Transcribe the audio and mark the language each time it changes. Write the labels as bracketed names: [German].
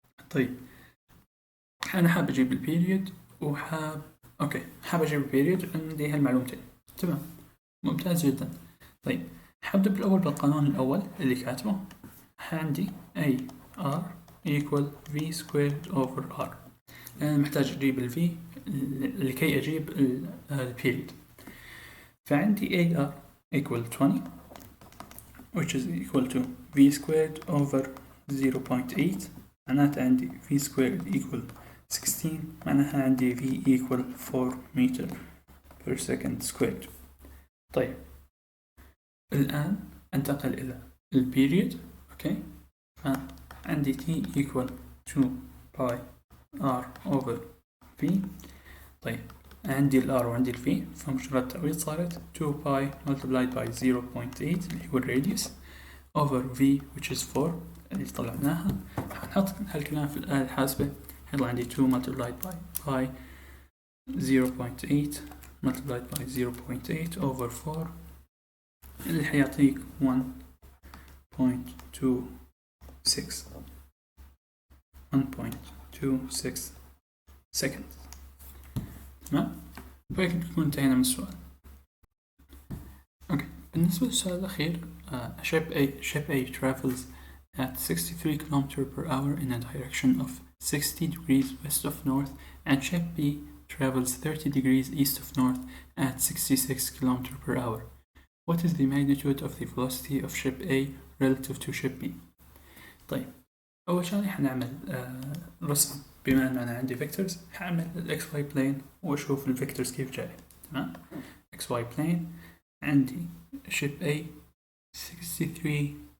[Arabic] طيب انا حاب اجيب البيريود حاب اجيب البيريود، عندي هالمعلومتين، تمام، ممتاز جدا. طيب حبدأ بالأول بالقانون الأول اللي كاتبه، عندي A R equal V squared over R. أنا محتاج أجيب ال V لكي أجيب ال period. فعندي A R equal 20 [English] which is equal to V squared over 0.8، [Arabic] معناتها عندي V squared equal 16، معناها عندي V equal 4 [English] meter per second squared. [Arabic] طيب الآن انتقل إلى البيريود، أوكي، فعندي T equal 2 باي R over V. طيب عندي ال R وعندي ال V، فمجرد تعويض صارت 2 باي [English] multiplied by 0.8 [Arabic] اللي هو الراديوس [English] over V which is 4 [Arabic] اللي طلعناها. حنحط هالكلام في الآلة الحاسبة، هيطلع عندي 2 [English] multiplied by 0.8 multiplied by 0.8 over 4 [Arabic] اللي حيعطيك [English] 1.26 seconds، [Arabic] تمام؟ وهيك بنكون انتهينا من السؤال. اوكي، بالنسبة للسؤال الأخير، [English] ship A travels at 63 km per hour in a direction of 60 degrees west of north, and ship B travels 30 degrees east of north at 66 km per hour. What is the magnitude of the velocity of ship A relative to ship B؟ [Arabic] طيب أول شغلة حنعمل رسم، بما أن أنا عندي vectors حعمل ال XY plane وأشوف ال vectors كيف جاي، تمام؟ XY plane عندي ship A 63